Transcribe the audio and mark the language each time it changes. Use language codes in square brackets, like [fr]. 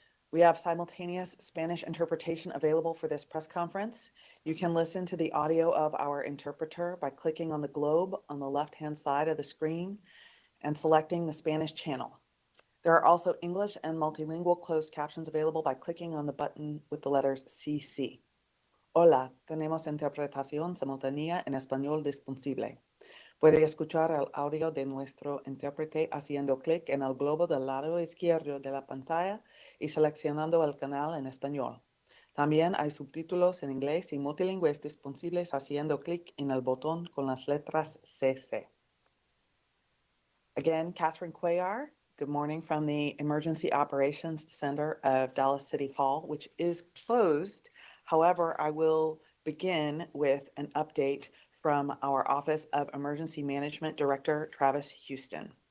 [en] We have simultaneous Spanish interpretation available for this press conference. You can listen to the audio of our interpreter by clicking on the globe on the left-hand side of the screen and selecting the Spanish channel. There are also English and multilingual closed captions available by clicking on the button with the letters CC. [es] Hola, tenemos interpretación simultánea en español disponible. Puede escuchar el audio de nuestro intérprete haciendo clic en el globo del lado izquierdo de la pantalla y seleccionando el canal en español. También hay subtítulos en inglés y multilingües disponibles haciendo clic en el botón con las letras CC. [en] Again, Catherine Cuellar, good morning from the Emergency Operations Center of Dallas City Hall, which is closed. However, I will begin with an update from our Office of Emergency Management Director, Travis Houston.